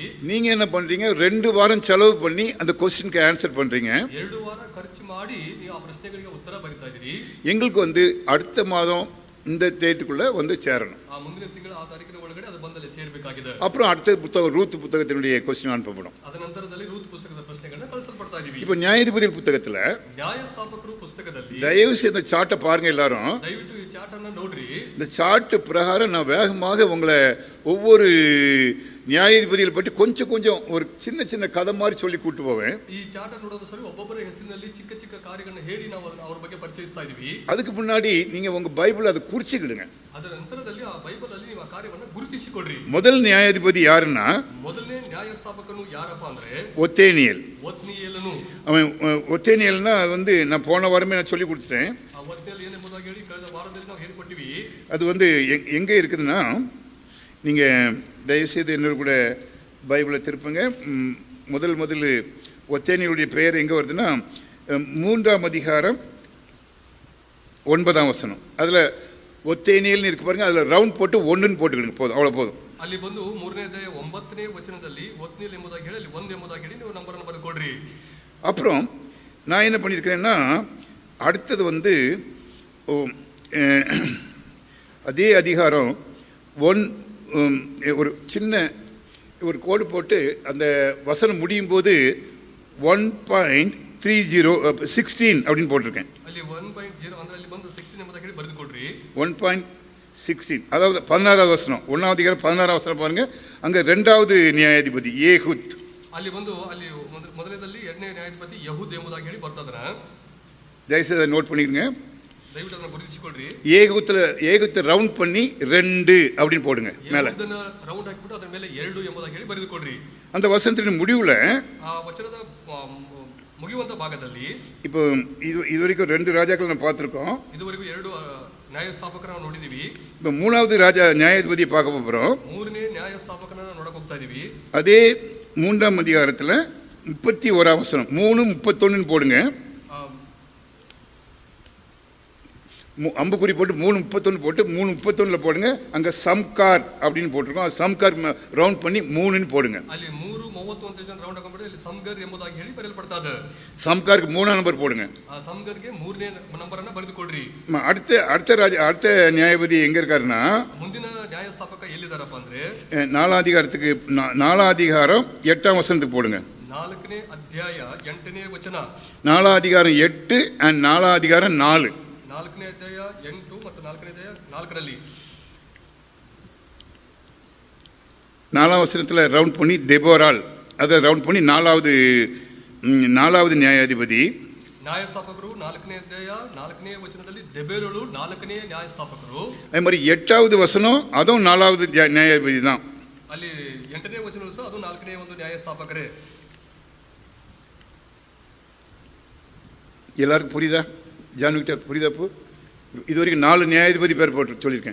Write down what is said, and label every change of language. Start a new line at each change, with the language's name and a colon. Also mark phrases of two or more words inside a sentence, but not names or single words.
Tamil: நீங்க என்ன பண்றீங்க, 2 வாரம் செலவு பண்ணி அந்த கொஸ்டினுக்கு ஆன்சர் பண்றீங்க.
Kannada: 2 ವಾರ ಖರ್ಚು ಮಾಡಿ ನೀವು ಆ ಪ್ರಶ್ನೆಗಳಿಗೆ ಉತ್ತರ ಬರೀತಾ ಇದೀರಿ.
Tamil: எங்களுக்கு அடுத்த மாதம் இந்த டேட்டுக்குள்ள சேரணும்.
Kannada: ಆ ಮುಂದಿನ ತಿಂಗಳ ಆ ತಾರೀಕಿನ ಒಳಗಡೆ ಅದು ಬಂದಲ್ಲಿ ಸೇರ್ಬೇಕಾಗಿದೆ.
Tamil: அப்புறம் அடுத்த புத்தகம் ரூத் புத்தகத்தினுடைய கொஸ்டின் அனுப்பப்படும்.
Kannada: ಅದ ನಂತರದಲ್ಲಿ ರೂತ್ ಪುಸ್ತಕದ ಪ್ರಶ್ನೆಗಳನ್ನ ಕಳಿಸಲ್ಪಡ್ತಾ ಇದೀವಿ.
Tamil: இப்போ நியாயாதிபதிகள் புத்தகத்துல
Kannada: ನ್ಯಾಯಸ್ಥಾಪಕರು ಪುಸ್ತಕದಲ್ಲಿ
Tamil: தயவு செய்து இந்த சார்ட்டை பாருங்க எல்லாரும்.
Kannada: ದಯವಿಟ್ಟು ಈ ಚಾರ್ಟ್ ಅನ್ನ ನೋಡ್ರಿ.
Tamil: இந்த சார்ட் பிரகாரம் நான் வேகமாக உங்களை ஒவ்வொரு நியாயாதிபதிகளை பற்றி கொஞ்சம் கொஞ்சம் ஒரு சின்ன சின்ன கதை மாதிரி சொல்லி கூட்டு போவேன்.
Kannada: ಈ ಚಾರ್ಟ್ ನೋಡೋದು ಸರಿ, ಒಬ್ಬೊಬ್ಬರ ಹೆಸರಿನಲ್ಲಿ ಚಿಕ್ಕ ಚಿಕ್ಕ ಕಾರ್ಯಗಳನ್ನು ಹೇಳಿ ನಾವು ಅವರ ಬಗ್ಗೆ ಪರಿಚಯಿಸ್ತಾ ಇದೀವಿ.
Tamil: அதுக்கு முன்னாடி நீங்க உங்க பைபிள் அதை குறிச்சுக்கிடுங்க.
Kannada: ಅದರ ನಂತರದಲ್ಲಿ ಆ ಬೈಬಲ್ ಅಲ್ಲಿ ನೀವು ಆ ಕಾರ್ಯವನ್ನು ಗುರುತಿಸಿಕೊಳ್ಳ್ರಿ.
Tamil: முதல் நியாயாதிபதி யாருன்னா,
Kannada: ಮೊದಲನೇ ನ್ಯಾಯಸ್ಥಾಪಕನು ಯಾರಪ್ಪ ಅಂದ್ರೆ
Tamil: ஒத்தேனியல்.
Kannada: ಒತ್ನಿಯೇಲನು.
Tamil: அவன் ஒத்தேனியல்னா நான் போன வாரமே நான் சொல்லி கொடுத்துட்டேன்.
Kannada: ಆ ಒತ್ನಿಯೇಲ್ ಏನೆಂಬುದಾಗಿ ಹೇಳಿ ಕಳೆದ ವಾರದಲ್ಲಿ ನಾವು
Tamil: அது வந்து எங்கே இருக்குதுன்னா, நீங்கள் தயவுசெய்து என்னோட கூட பைபிளை திருப்புங்க. முதல் ஒத்தேனியுடைய பெயர் எங்கே வருதுன்னா 3ஆம் அதிகாரம் 9ஆம் வசனம். அதில் ஒத்தேனியல்னு இருக்கு பாருங்க, அதில் ரவுண்ட் போட்டு 1ன்னு போட்டுக்கிடுங்க, போதும், ಅவ்வளோ போதும்.
Kannada: ಅಲ್ಲಿ ಬಂದು 3ನೇ ಅಧ್ಯಾಯ 9ನೇ ವಚನದಲ್ಲಿ ಒತ್ನಿಯಲ್ ಎಂಬುದಾಗಿ ಹೇಳಿ ಅಲ್ಲಿ 1 ಎಂಬುದಾಗಿ ಹೇಳಿ ನೀವು ನಂಬರನ್ನು ಬರೆದುಕೊಡ್ರಿ.
Tamil: அப்புறம் நான் என்ன பண்ணியிருக்கிறேன்னா, அடுத்தது வந்து அதே அதிகாரம் ஒரு சின்ன ஒரு கோடு போட்டு அந்த வசனம் முடியும் போது 1.30 அப்படின்னு போட்டிருக்கேன்.
Kannada: ಅಲ್ಲಿ 1.0 ಅಂದ್ರೆ ಅಲ್ಲಿ ಬಂದು 16 ಎಂಬುದಾಗಿ ಹೇಳಿ ಬರೆದುಕೊಡ್ರಿ.
Tamil: 1.16 அதாவது 16வது வசனம், 1ஆம் அதிகாரம் 16ஆம் வசனம் பாருங்க. அங்கே 2வது நியாயாதிபதி ஏகுத்.
Kannada: ಅಲ್ಲಿ ಬಂದು ಅಲ್ಲಿ ಮೊದಲನೇದಲ್ಲಿ 2ನೇ ನ್ಯಾಯಾಧಿಪತಿ ಯಹೂದ್ ಎಂಬುದಾಗಿ ಹೇಳಿ ಬರ್ತದನ.
Tamil: தயவுசெய்து அதை நோட் பண்ணிக்கங்க,
Kannada: ದಯವಿಟ್ಟು ಅದನ್ನ ಗುರುತಿಸಿಕೊಳ್ಳ್ರಿ.
Tamil: ஏகுத்தை ரவுண்ட் பண்ணி 2 அப்படின்னு போடுங்க மேலே.
Kannada: ರೌಂಡ್ ಹಾಕಿಬಿಟ್ಟು ಅದರ ಮೇಲೆ 2 ಎಂಬುದಾಗಿ ಹೇಳಿ ಬರೆದುಕೊಡ್ರಿ.
Tamil: அந்த வசனத்தின் முடிவில்
Kannada: ಆ ವಚನದ ಮುಗಿಯುವಂತ ಭಾಗದಲ್ಲಿ
Tamil: இப்போ இதுவரைக்கும் 2 ராஜாக்கள் நம்ம பார்த்துருக்கோம்.
Kannada: ಇದುವರೆಗೂ 2 ನ್ಯಾಯಸ್ಥಾಪಕರನ್ನ ನಾವು ನೋಡಿದೀವಿ.
Tamil: இப்போ 3வது ராஜா நியாயாதிபதியை பார்க்க போகிறோம்.
Kannada: 3ನೇ ನ್ಯಾಯಸ್ಥಾಪಕರನ್ನ ನೋಡಕ್ ಹೋಗ್ತಾ ಇದೀವಿ.
Tamil: அதே 3ஆம் அதிகாரத்தில் 31ஆம் வசனம் 3:31 போடுங்க. அம்புக்குறி போட்டு 3:31 போட்டு 3:31 போடுங்க. அங்கே சம்கார் அப்படின்னு போட்டிருக்கோம், சம்கார் ரவுண்ட் பண்ணி 3ன்னு போடுங்க.
Kannada: ಅಲ್ಲಿ 3:31 ರೌಂಡ್ ಹಾಕೊಂಡ್ಬಿಟ್ಟು ಇಲ್ಲಿ ಸಂಗರ್ ಎಂಬುದಾಗಿ ಹೇಳಿ ಬರೆಯಲ್ಪಡ್ತದೆ.
Tamil: சம்காருக்கு 3ஆம் நம்பர் போடுங்க.
Kannada: ಆ ಸಂಗರ್ಗೆ 3ನೇ ನಂಬರನ್ನ ಬರೆದುಕೊಡ್ರಿ.
Tamil: அடுத்த நியாயபதி எங்க இருக்காருன்னா,
Kannada: ಮುಂದಿನ ನ್ಯಾಯಸ್ಥಾಪಕ ಎಲ್ಲಿದಾರಪ್ಪ ಅಂದ್ರೆ
Tamil: 4ஆம் அதிகாரத்துக்கு 4ஆம் அதிகாரம் 8ஆம் வசனத்துக்கு போடுங்க.
Kannada: 4ನೇ ಅಧ್ಯಾಯ 8ನೇ ವಚನ.
Tamil: 4ஆம் அதிகாரம் 8 and 4ஆம் அதிகாரம் 4.
Kannada: 4ನೇ ಅಧ್ಯಾಯ 8 ಮತ್ತು 4ನೇ ಅಧ್ಯಾಯ 4ರಲ್ಲಿ
Tamil: 4ஆம் வசனத்தில் ரவுண்ட் பண்ணி தெபோரால், அதை ரவுண்ட் பண்ணி 4ஆவது நியாயாதிபதி.
Kannada: ನ್ಯಾಯಸ್ಥಾಪಕರು 4ನೇ ಅಧ್ಯಾಯ 4ನೇ ವಚನದಲ್ಲಿ ದೆಬೋರಳು 4ನೇ ನ್ಯಾಯಸ್ಥಾಪಕರು.
Tamil: அதே மாதிரி 8வது வசனம் அதுவும் 4ஆவது நியாயாதிபதி தான்.
Kannada: ಅಲ್ಲಿ 8ನೇ ವಚನ ಸಹ ಅದು 4ನೇ ಒಂದು ನ್ಯಾಯಸ್ಥಾಪಕರೇ.
Tamil: எல்லாருக்கும் புரியுதா? ஜானுக்கிட்ட புரியுதா? இது வரைக்கும் 4 நியாயாதிபதி பேர் போட்டு சொல்லியிருக்கேன்.